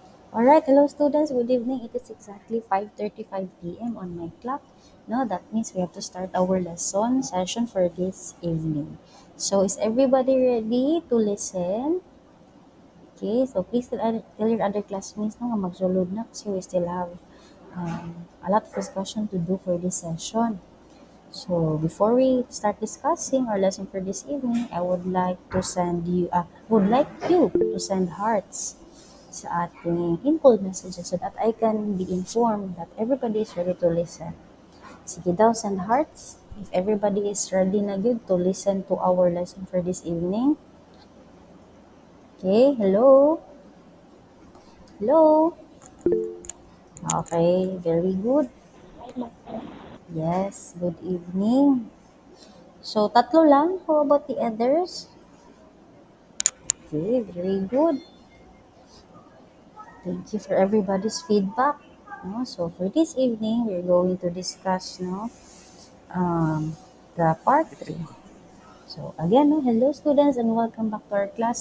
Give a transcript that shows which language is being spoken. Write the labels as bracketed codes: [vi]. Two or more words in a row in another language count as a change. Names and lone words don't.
[en] All right, hello students. Good evening. It is exactly 5:35 p.m. on my clock. No, that means we have to start our lesson session for this evening. So, is everybody ready to listen? Okay, so please tell your other classmates no, [hil] nga magsulod na [en] kasi we still have a lot of discussion to do for this session. So, before we start discussing our lesson for this evening, I would like to would like you to send hearts [tl] sa ating [en] in-code messages so that I can be informed that everybody is ready to listen. [tl] Sige daw, [en] send hearts. If everybody is ready na good to listen to our lesson for this evening. Okay, hello? Hello? Okay, very good. Yes, good evening. So, [tl] tatlo lang. [en] How about the others? Okay, very good. Thank you for everybody's feedback. No? So, for this evening, we're going to discuss um, the part 3. So again, no, hello students and welcome back to our class.